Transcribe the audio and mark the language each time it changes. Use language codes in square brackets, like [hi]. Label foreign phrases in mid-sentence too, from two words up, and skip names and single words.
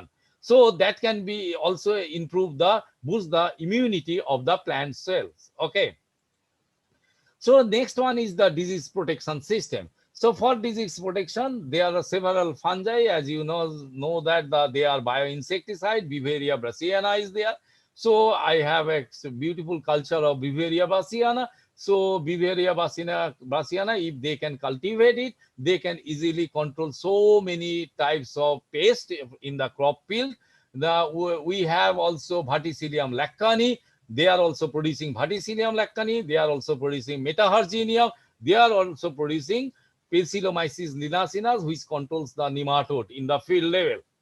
[en] So that can be also boost the immunity of the plant cells. Okay. So next one is the disease protection system. So for disease protection, there are several fungi, as you know that they are bioinsecticide. Beauveria bassiana is there. So I have a beautiful culture of Beauveria bassiana. So Beauveria bassiana, if they can cultivate it, they can easily control so many types of pests in the crop field. We have also Verticillium lacani. They are also producing Verticillium lacani. They are also producing Metaharginium. They are also producing Pilcilomyces linaceus, which controls the nematode in the field level.